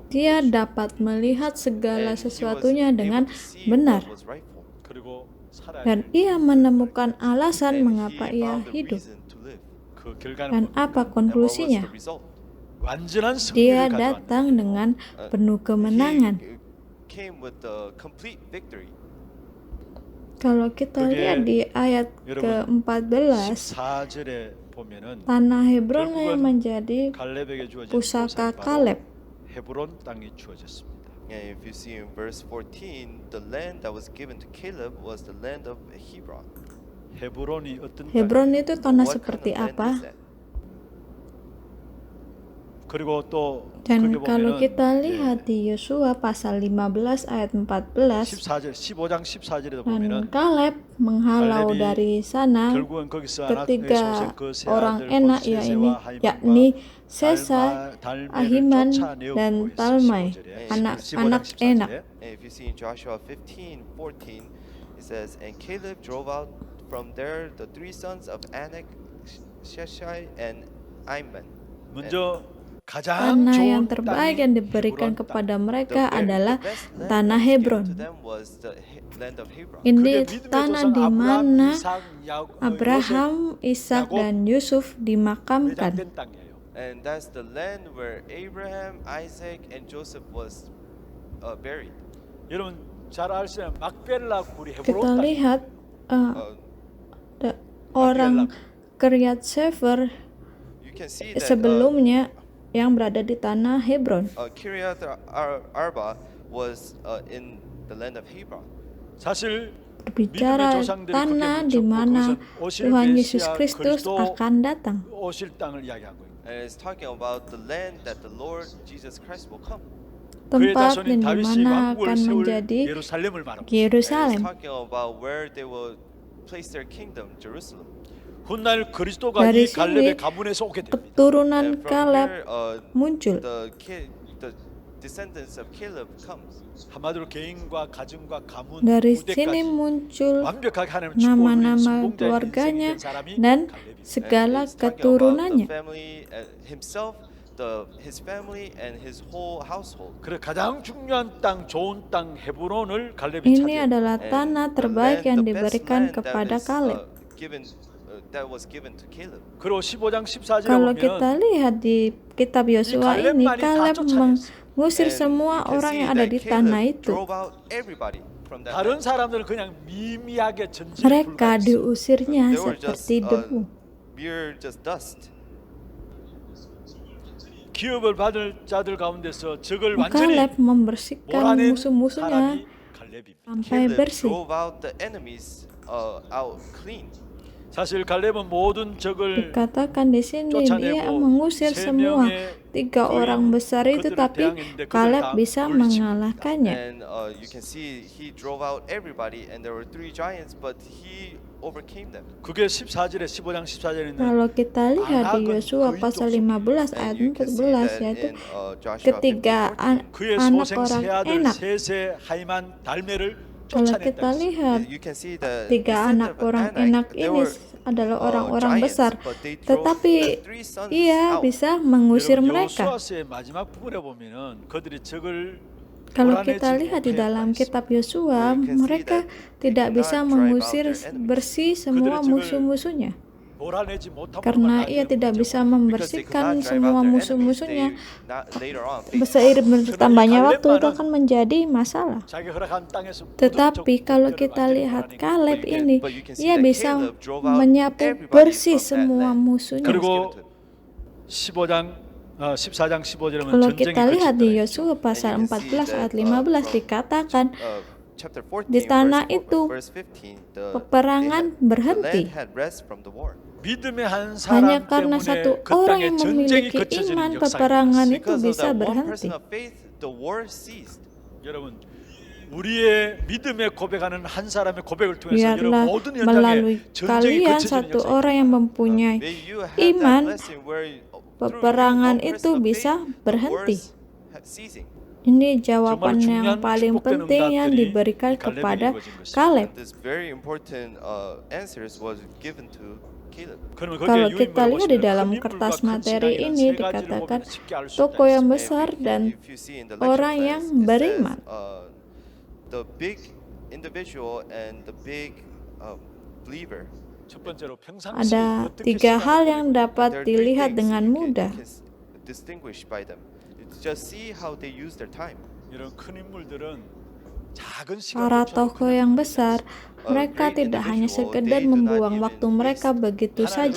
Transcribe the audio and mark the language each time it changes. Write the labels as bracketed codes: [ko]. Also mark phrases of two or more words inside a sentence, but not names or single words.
[id] Dia [ko] 보고 [id] dapat melihat segala [en] And he was [id] sesuatunya [en] able [id] dengan [en] to see [id] benar, [en] what was rightful. [ko] 그리고 살아야 [id] dan [ko] 될 [id] ia menemukan alasan [en] And [id] mengapa [en] he [id] ia [en] found the [id] hidup. [en] reason to live. [ko] 그 결과는 [id] Dan [ko] 뭡니까? [id] apa [en] And what was [id] konklusinya? [en] the result? [ko] 완전한 [id] Dia [ko] 승리를 가져왔다. [id] datang dengan penuh kemenangan. [en] He came with the complete victory. [id] Kalau kita [ko] 그게 [id] lihat di ayat [ko] 여러분 [id] ke-14, [ko] 14절에 보면은 [id] tanah Hebron yang [ko] 결국은 [id] menjadi [ko] 갈렙에게 주어진 [id] pusaka [ko] 곳은 [id] Kaleb. [ko] 바로 헤브론 땅이 주어졌습니다. [en] And if you see in verse 14, the land that was given to Caleb was the land of Hebron. [ko] 헤브론이 어떤 [id] Hebron [ko] 땅이에요? [id] itu tanah [en] What kind [id] seperti [en] of land [id] apa? [en] is that? [ko] 그리고 또 [id] Dan [ko] 거기 [id] kalau [ko] 보면은 [id] kita lihat di Yosua pasal 15 ayat 14, [ko] 14절 15장 14절에도 [id] dan [ko] 보면은 [id] Kaleb menghalau [ko] 갈렙이 [id] dari sana [ko] 결국은 거기서 아낙의 [id] ketiga [ko] 소생 그세 [id] orang [ko] 아들 [id] enak, [ko] 곧 세세와 [id] yakni [ko] 하이만과 [id] Sesa, [ko] 달매를 [id] Ahiman, [ko] 쫓아내었고 [id] dan [ko] 했어요. [id] Talmai, [ko] 15절에. [id] anak-anak [ko] 15장 [id] enak. [ko] 14절에. [en] And if you see in Joshua 15:14, it says, "And Caleb drove out from there the three sons of Anak, Sheshai, and Iman." [ko] 먼저 가장 [id] Tanah yang [ko] 좋은 [id] terbaik [ko] 땅이 [id] yang diberikan [ko] 헤브론 [id] kepada [ko] 땅. [id] mereka [en] The [id] adalah [en] best land [id] tanah [en] that was given [id] Hebron. [en] to them was the land of Hebron. [ko] 그게 [id] Ini [ko] 믿음의 [id] tanah [ko] 조상 [id] di mana [ko] 아브라함, [id] Abraham, Ishak, [ko] 야곱 [id] dan Yusuf dimakamkan. [ko] 매장된 땅이에요. [en] And that's the land where Abraham, Isaac, and Joseph was buried. [ko] 여러분 잘 아시는 막벨라 굴이 헤브론 [id] Kita [ko] 땅. [id] lihat orang Kiryat Sefer [en] You can see that [id] sebelumnya yang berada di tanah Hebron. [en] Kiryat Arba was in the land of Hebron. [ko] 사실 [id] Berbicara [ko] 믿음의 조상들이 [id] tanah [ko] 그렇게 [id] di [ko] 묻혔고 [id] mana [ko] 그것은 오실 [id] Tuhan Yesus [ko] 메시아 [id] Kristus [ko] 그리스도 [id] akan datang. [ko] 오실 땅을 이야기한 거예요. [en] And it's talking about the land that the Lord Jesus Christ will come. [ko] 그의 [id] Tempat [ko] 자손인 [id] dan di [ko] 다윗이 [id] mana [ko] 왕국을 [id] akan [ko] 세울 [id] menjadi [ko] 예루살렘을 말하고 [en] And it's [id] Yerusalem. [en] talking about where they will place their kingdom, Jerusalem. [ko] 훗날 그리스도가 이 [id] Dari [ko] 갈렙의 [id] sini [ko] 가문에서 오게 됩니다. [id] keturunan [en] And from [id] Kaleb [en] here, [id] muncul. [en] the descendants of Caleb comes. [ko] 한마디로 개인과 가정과 가문 [id] Dari sini [ko] 후대까지 [id] muncul [ko] 완벽하게 하나님 축복을 [id] nama-nama [ko] 성공자의 인생이 [id] keluarganya [ko] 된 사람이 [id] dan [ko] 갈렙입니다. [id] segala [en] And it's talking about the [id] keturunannya. [en] family, himself, his family, and his whole household. [ko] 그래 가장 중요한 땅, 좋은 땅 헤브론을 갈렙이 [id] Ini [ko] 차지했다. [id] adalah [en] And [id] tanah [en] the [id] terbaik [en] land, [id] yang [en] the best [id] diberikan [en] land [id] kepada [en] that is, [id] Kaleb. [en] that was given to Caleb. [ko] 그리고 15장 14절에 [id] Kalau [ko] 보면 [id] kita lihat di kitab Yosua ini, [ko] Kaleb만이 다 [id] Kaleb [ko] 쫓아냈어요. [id] mengusir [en] And [id] semua [en] you can [id] orang [en] see [id] yang ada [en] that [id] di [en] Caleb [id] tanah itu. [en] drove out everybody from that [ko] 다른 [en] land. [ko] 사람들은 그냥 미미하게 전지에 [id] Mereka [ko] 불과했어요. [id] diusirnya [en] They were just [id] seperti debu. [en] mere just dust. [ko] 기업을 받을 자들 가운데서 적을 [id] Maka [ko] 완전히 [id] Kaleb membersihkan [ko] 몰아낸 [id] musuh-musuhnya [ko] 사람이 갈렙입니다. [id] sampai [en] Caleb [id] bersih. [en] drove out the enemies out clean. [ko] 사실 갈렙은 모든 적을 [id] Dikatakan di sini dia [ko] 쫓아내고 [id] mengusir [ko] 세 [id] semua [ko] 명의 [id] tiga [ko] 거인 [id] orang besar itu, [ko] 그들을 [id] tapi [ko] 대항했는데 그들을 [id] Kaleb [ko] 다 [id] bisa [ko] 물리칩니다. [id] mengalahkannya. [en] And you can see he drove out everybody, and there were three giants, but he overcame them. [ko] 그게 14절에 15장 14절에 있는 [id] Kalau kita lihat di Yosua pasal 15 ayat [en] And you can see [id] 14, [en] that [id] yaitu [en] in Joshua [id] ketiga [en] 15:14. [ko] 그의 [id] anak [ko] 소생 [id] orang [ko] 세 아들 [id] enak. [ko] 세세 하이만 달메를 [id] Kalau [ko] 쫓아냈다. [id] kita [ko] 했어요. [id] lihat [en] You can see the [id] tiga [en] descendant [id] anak [en] of [id] orang [en] Anak, [id] enak [en] they [id] ini [en] were, [id] adalah orang-orang [en] giants, [id] besar, [en] but they drove [id] tetapi [en] the three sons [id] ia [en] out. [id] bisa mengusir [ko] 여러분, [id] mereka. [ko] 여호수아서의 마지막 부분에 보면은 그들이 적을 [id] Kalau [ko] 몰아내지 [id] kita lihat di dalam [ko] 못했다. [id] kitab Yosua, [en] You can see [id] mereka [en] that they [id] tidak [en] could [id] bisa [en] not drive out [id] mengusir [en] their enemies. [id] bersih semua [ko] 그들의 적을 [id] musuh-musuhnya. [ko] 몰아내지 못한 [id] karena [ko] 것만 [id] ia [ko] 나중에 [id] tidak [ko] 문제고. [id] bisa [en] Because they could [id] membersihkan [en] not drive [id] semua [en] out their enemies, [id] musuh-musuhnya. [en] they later on faced [id] Seiring [en] trials. [id] bertambahnya waktu itu akan menjadi masalah. [ko] 자기 허락한 땅에서 [id] Tetapi [ko] 모든 [id] kalau [ko] 적들을 [id] kita [ko] 완전히 [id] lihat [ko] 몰아내고 [id] Kaleb ini, [en] But you can see [id] ia [en] that [id] bisa [en] Caleb drove out [id] menyapu [en] everybody [id] bersih [en] from that [id] semua [en] land. [id] musuhnya. [ko] 그리고 [en] Given to them. [ko] 14장 15절에 보면 [id] Kalau [ko] 전쟁이 [id] kita lihat di [ko] 그쳤더라. [id] Yosua pasal [en] And you can see [id] 14 [en] that, [id] ayat 15 [en] from, [id] dikatakan [en] Chapter 14, [id] di tanah [en] verse [id] itu [en] 15, [id] peperangan [en] the [id] berhenti. [en] land had rest from the war. [ko] 믿음의 한 [id] Hanya [ko] 사람 [id] karena [ko] 때문에 [id] satu [ko] 그 [id] orang [ko] 땅에 [id] yang [ko] 전쟁이 [id] memiliki [ko] 그쳐지는 [id] iman, [ko] 역사가 [id] peperangan [ko] 일어났어요. [id] itu [en] Because of [id] bisa [en] that one [id] berhenti. [en] person of faith, the war ceased. [ko] 여러분, 우리의 믿음에 고백하는 한 사람의 고백을 통해서 여러분 [id] Biarlah [ko] 모든 [id] melalui [ko] 현장에 전쟁이 [id] kalian [ko] 그쳐지는 [id] satu [ko] 역사가 [id] orang yang mempunyai [en] May you have [id] iman, [en] that blessing where through you, [id] peperangan [en] one [id] itu [en] person of [id] bisa [en] faith, the [id] berhenti. [en] wars ceasing. [id] Ini jawaban [ko] 정말 [id] yang [ko] 중요한 [id] paling [ko] 축복된 [id] penting yang [ko] 응답들이 [id] diberikan [ko] 이 갈렙에게 [id] kepada [ko] 이루어진 것입니다. [id] Kaleb. [en] And this very important answers was given to Caleb. [ko] 그러면 [id] Kalau [ko] 거기에 [id] kita [ko] 유인물을 [id] lihat di [ko] 보시면 [id] dalam [ko] 큰 [id] kertas [ko] 인물과 큰 [id] materi [ko] 신앙이라는 [id] ini [ko] 세 가지를 [id] dikatakan [ko] 보면 쉽게 알 수 있다 [id] toko yang [ko] 했습니다. [id] besar dan [en] If you see in the lecture [id] orang [en] plans, [id] yang [en] it says, [id] beriman. [en] The big individual and the big believer. [ko] 첫 번째로 평상시 [id] Ada [ko] 어떻게 [id] tiga [ko] 시간을 [id] hal yang [ko] 보내고 [id] dapat [en] There are three [id] dilihat [en] things [id] dengan [en] you [id] mudah. [en] can distinguish by them. Just see how they use their time. [ko] 이런 큰 인물들은 작은 [id] Para [ko] 시간조차도 [id] tokoh yang besar, mereka tidak hanya sekedar membuang waktu mereka begitu saja.